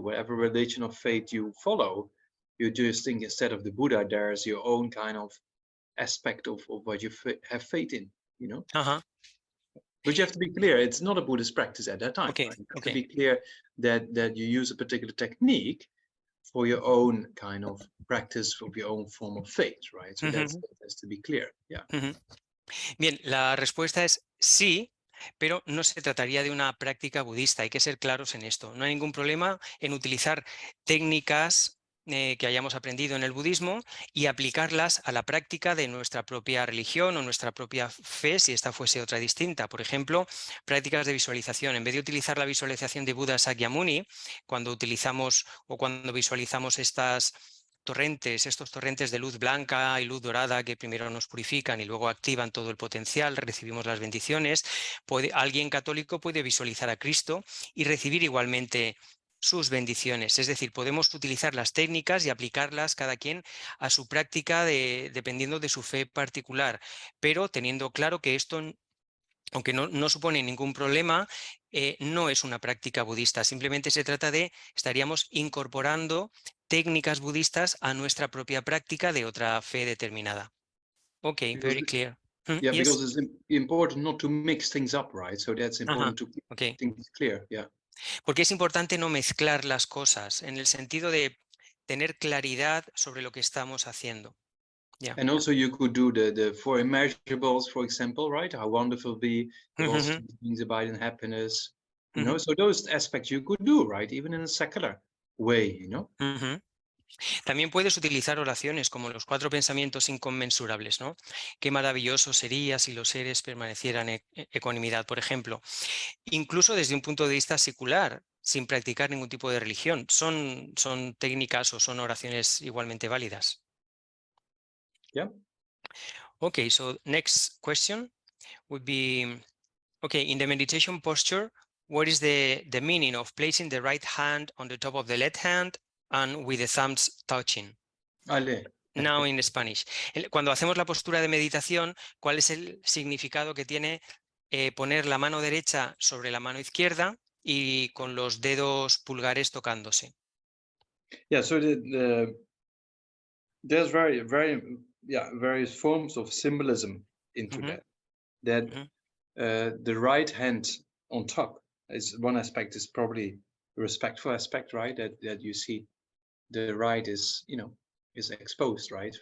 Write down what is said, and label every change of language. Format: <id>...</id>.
<en>Whatever religion or faith you follow, you just think instead of the Buddha, there's your own kind of aspect of what you have faith in, you know. But you have to be clear, it's not a Buddhist practice at that time. Okay, right? You have to be clear that you use a particular technique for your own kind of practice, of your own form of faith, right? So that has to be clear, yeah.</en> <es>Bien, la respuesta es sí, pero no se trataría de una práctica budista. Hay que ser claros en esto. No hay ningún problema en utilizar técnicas que hayamos aprendido en el budismo y aplicarlas a la práctica de nuestra propia religión o nuestra propia fe, si esta fuese otra distinta. Por ejemplo, prácticas de visualización. En vez de utilizar la visualización de Buda Sakyamuni, cuando utilizamos o cuando visualizamos estos torrentes de luz blanca y luz dorada que primero nos purifican y luego activan todo el potencial, recibimos las bendiciones, alguien católico puede visualizar a Cristo y recibir igualmente sus bendiciones. Es decir, podemos utilizar las técnicas y aplicarlas cada quien a su práctica dependiendo de su fe particular, pero teniendo claro que esto, aunque no supone ningún problema, no es una práctica budista. Simplemente se trata estaríamos incorporando técnicas budistas a nuestra propia práctica de otra fe determinada.</es> <en>Ok, very clear. Yeah, Yes? because it's important not to mix things up, right? So that's important to keep Okay. things clear, yeah.</en> <es>Porque es importante no mezclar las cosas, en el sentido de tener claridad sobre lo que estamos haciendo.</es> <en>Yeah. And also you could do the four immeasurables, for example, right? How wonderful be, but also things abide in happiness, you know? So those aspects you could do, right? Even in a secular way, you know?</en> <es>También puedes utilizar oraciones como los 4 pensamientos inconmensurables, ¿no? Qué maravilloso sería si los seres permanecieran en ecuanimidad, por ejemplo. Incluso desde un punto de vista secular, sin practicar ningún tipo de religión. Son técnicas o son oraciones igualmente válidas.</es> <en>Yeah. Okay, so next question would be, okay, in the meditation posture, what is the meaning of placing the right hand on the top of the left hand and with the thumbs touching? Ale. Now in Spanish.</en> <es>Cuando hacemos la postura de meditación, ¿cuál es el significado que tiene poner la mano derecha sobre la mano izquierda y con los dedos pulgares tocándose?</es> <en>Yeah, so there's various forms of symbolism into that. The right hand on top is one aspect, is probably the respectful aspect, right? That you see the right is, you know, is exposed, right?</en>